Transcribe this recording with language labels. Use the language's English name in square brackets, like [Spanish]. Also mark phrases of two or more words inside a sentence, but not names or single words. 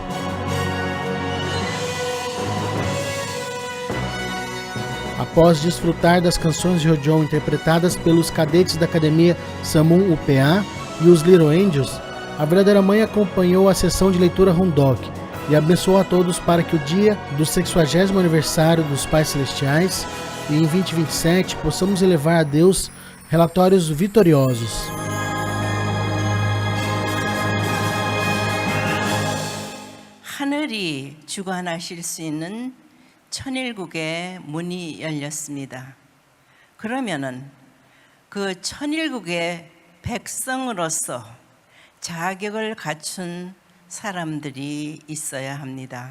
[Portuguese] Após desfrutar das canções de Ryojeon interpretadas pelos cadetes da Academia Samun UPA e os Little Angels, a Verdadeira Mãe acompanhou a sessão de leitura Rundok e abençoou a todos para que o dia do 60º aniversário dos Pais Celestiais e em 2027 possamos elevar a Deus relatórios vitoriosos. [Korean] 하늘이 주관하실 수 있는 천일국의 문이 열렸습니다. 그러면은 그 천일국의 백성으로서 자격을 갖춘 사람들이 있어야 합니다.